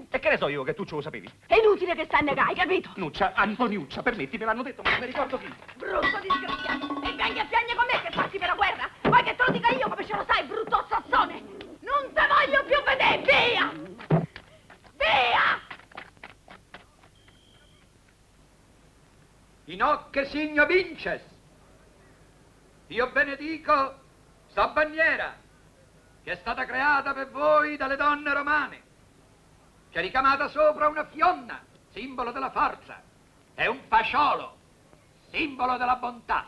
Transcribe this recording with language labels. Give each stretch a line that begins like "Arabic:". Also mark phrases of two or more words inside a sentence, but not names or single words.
Italian: E che ne so io che tu ce lo sapevi? È inutile che stai a negare, capito? Nuccia, Antoniuccia, permetti, me l'hanno detto, ma non mi ricordo chi. Brutto disgraziato! E vengi a piangere con me che parti per la guerra! Vuoi che te lo dica io come ce lo sai, brutto zazzone? Non te voglio più vedere, via! Via!
Latin: In hoc signo vinces.
Italian: Io benedico sta bandiera che è stata creata per voi dalle donne romane, che è ricamata sopra una fionna, simbolo della forza, e un fasciolo, simbolo della bontà.